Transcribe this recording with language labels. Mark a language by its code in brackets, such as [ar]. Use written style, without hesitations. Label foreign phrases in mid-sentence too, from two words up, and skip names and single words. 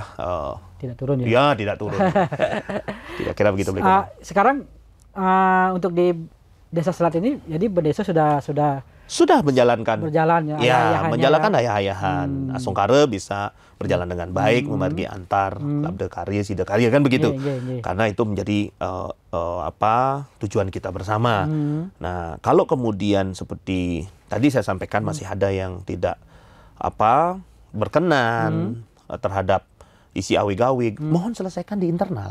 [id] tidak turun ya. Ya, tidak turun. Tidak kira begitu sekarang untuk di Desa Selat ini jadi Bendesa sudah menjalankan menjalankan ayah-ayahan. Asongkare bisa berjalan dengan baik, membagi antar labda karya, sida karya kan begitu. Karena itu menjadi tujuan kita bersama. Nah, kalau kemudian seperti tadi saya sampaikan masih ada yang tidak berkenan terhadap isi awig-awig, mohon selesaikan di internal.